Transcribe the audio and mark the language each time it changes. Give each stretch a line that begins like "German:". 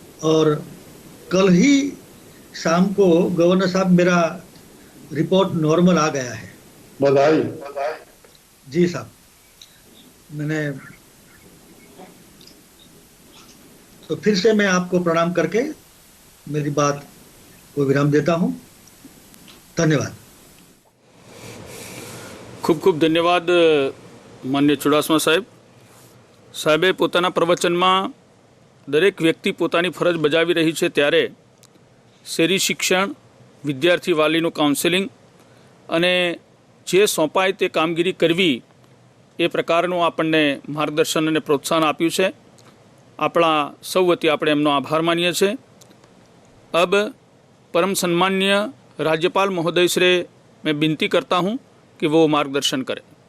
Hindi: और कल ही शाम को गवर्नर साहब, मेरा रिपोर्ट नॉर्मल आ गया है. बधाई. जी साहब, मैंने तो फिर से मैं आपको प्रणाम करके मेरी बात को विराम देता हूं। धन्यवाद।
Gujarati: ખૂબ ખૂબ ધન્યવાદ માન્ય ચુડાસમા સાહેબે પોતાના પ્રવચનમાં દરેક વ્યક્તિ પોતાની ફરજ બજાવી રહી છે ત્યારે શેરી શિક્ષણ, વિદ્યાર્થી વાલીનું કાઉન્સેલિંગ અને જે સોંપાય તે કામગીરી કરવી એ પ્રકારનું આપણને માર્ગદર્શન અને પ્રોત્સાહન આપ્યું છે. આપણા સૌ વતી આપણે એમનો આભાર માનીએ છીએ.
Hindi: अब परम सम्मान्य राज्यपाल महोदय से मैं विनती करता हूं कि वो मार्गदर्शन करें.